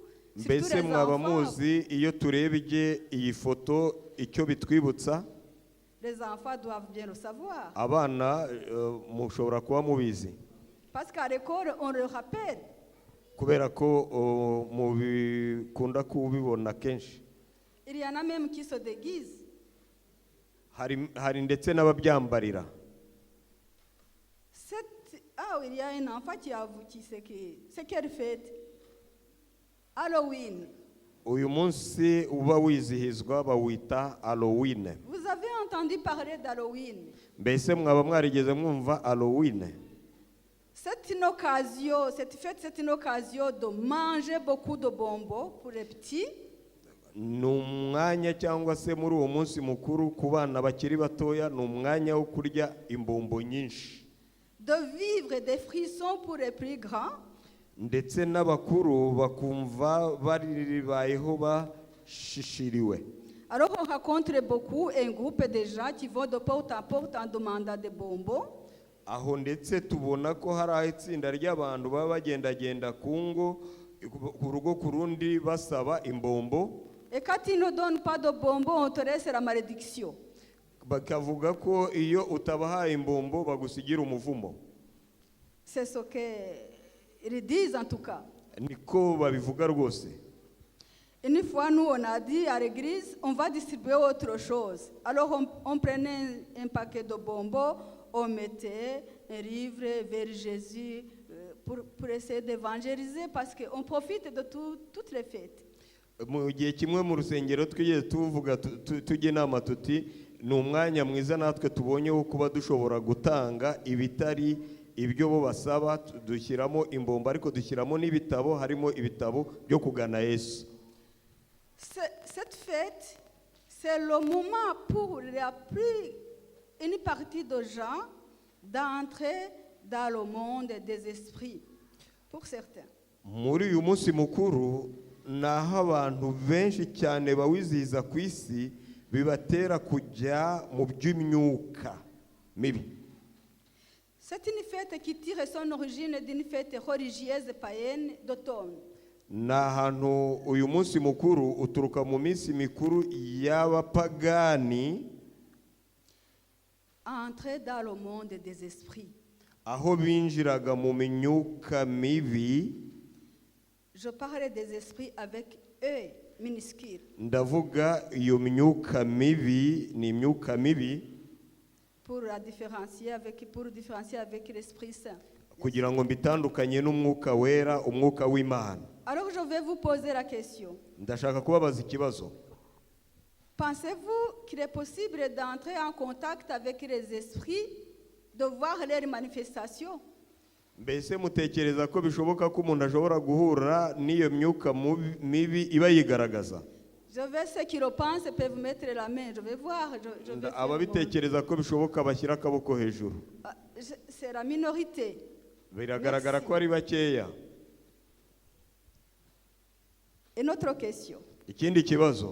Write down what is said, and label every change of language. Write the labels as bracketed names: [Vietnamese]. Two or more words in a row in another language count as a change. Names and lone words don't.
[Kinyarwanda] Mbese mwaba muzi iyo turebye iyi foto icyo bitwibutsa? [French] Les enfants doivent bien le savoir. [Kinyarwanda] Abana mushobora kuba mubizi. [French] Parce qu'à l'école, on le rappelle. [Kinyarwanda] Kubera ko mubikunda kubibona kenshi. [French] Il y en a même qui se déguisent. [Kinyarwanda] Hari ndetse n'ababyambarira. [French] Ah, il y a un enfant qui a vu qui c'est quelle fête? Halloween. [Kinyarwanda] Uyu munsi uba wizihizwa bawita Halloween. [French] Vous avez entendu parler d'Halloween? [Kinyarwanda] Mbese mwaba mwarigeze mwumva Halloween? [French] C'est une occasion, cette fête, c'est une occasion de manger beaucoup de bonbons pour les petits. [Kinyarwanda] Ni umwanya cyangwa se muri uwo munsi mukuru ku bana bakiri batoya, ni umwanya wo kurya imbombo nyinshi. [French] De vivre des frissons pour les plus grands. [Kinyarwanda] Ndetse n'abakuru bakumva baribayeho bashishiriwe. [French] Alors on rencontre beaucoup un groupe de gens qui vont de porte en porte en demandant des bonbons. [Kinyarwanda] Aho ndetse tubona ko hari itsinda ry'abantu baba bagendagenda ku ngo ku rugo ku rundi basaba imbombo. [French] Et quand ils ne donnent pas de bonbons, on te laisse la malédiction. [Kinyarwanda] Bakavuga ko iyo utabahaye imbombo bagusigira umuvumo. [French] C'est ce qu'ils disent en tout cas. [Kinyarwanda] Niko babivuga rwose. [French] Une fois, nous, on a dit à l'église, on va distribuer autre chose. Alors, on prenait un paquet de bonbons, on mettait un livre vers Jésus pour essayer d'évangéliser parce qu'on profite de toutes les fêtes. [Kinyarwanda] Mu gihe kimwe mu rusengero twigeze tuvuga tujye inama tuti ni umwanya mwiza natwe tubonye wo kuba dushobora gutanga ibitari ibyo bo basaba, dushyiramo imbombo ariko dushyiramo n'ibitabo, harimo ibitabo byo kugana Yesu. [French] Cette fête, c'est le moment pour une partie de gens d'entrer dans le monde des esprits, pour certains. [Kinyarwanda] Muri uyu munsi mukuru naho abantu benshi cyane bawizihiza ku isi bibatera kujya mu by'imyuka mibi. [French] C'est une fête qui tire son origine d'une fête religieuse païenne d'automne. [Kinyarwanda] Na hantu uyu munsi mukuru uturuka mu minsi mikuru y'abapagani, [French] entrer dans le monde des esprits. [Kinyarwanda] Aho binjiraga mu myuka mibi. [French] Je parle des esprits avec eux minuscule. [Kinyarwanda] Ndavuga iyo myuka mibi ni imyuka mibi [French] Pour différencier avec l'Esprit Saint. [Kinyarwanda] kugira ngo mbitandukanye n'umwuka wera, umwuka w'Imana. [French] Alors je vais vous poser la question. [Kinyarwanda] Ndashaka kubabaza ikibazo. [French] Pensez-vous qu'il est possible d'entrer en contact avec les esprits, de voir leurs manifestations? [Kinyarwanda] mbese mutekereza ko bishoboka ko umuntu ashobora guhura n'iyo myuka mibi iba yigaragaza? [French] Je veux ceux qui le pensent peuvent mettre la main. Je vais voir. Je vais faire mon- [Kinyarwanda] ababitekereza ko bishoboka bashyira akaboko hejuru. [French] Ah, c'est la minorité. [Kinyarwanda] Biragaragara ko ari bakeya. [French] Une autre question. [Kinyarwanda] Ikindi kibazo,